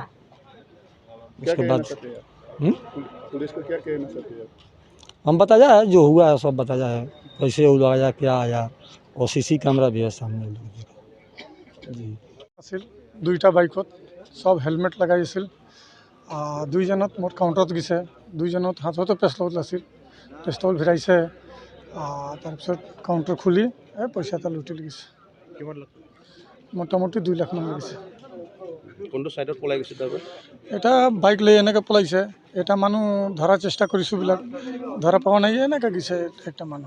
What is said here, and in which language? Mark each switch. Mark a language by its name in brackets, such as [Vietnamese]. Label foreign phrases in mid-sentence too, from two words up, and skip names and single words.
[Hindi] उसके बाद पुलिस को क्या कहना चाहते हैं? हम बताया है, जो हुआ है सब बताया है, कैसे वो आया, क्या आया, और सीसी कैमरा भी है सामने लोग जी। [Assamese] দুটা বাইকত সব হেলমেট লগাইছিল। 2 জনত মোট কাউণ্টত গৈছে, 2 জনত হাততো পিস্তল আছিল, পিস্তল ভিৰাইছে। তাৰপিছত কাউণ্টাৰ খুলি পইচা এটা লুটি গৈছে। কিমান লাখ? মোটামুটি 2 লাখ মান গৈছে। কোনটো সাইডত পলাই গৈছে তাৰপৰা? এটা বাইক লৈ এনেকৈ পলাইছে, এটা মানুহ ধৰাৰ চেষ্টা কৰিছোঁ, বিলাক ধৰা পোৱা নাই, এনেকৈ গৈছে একটা মানুহ।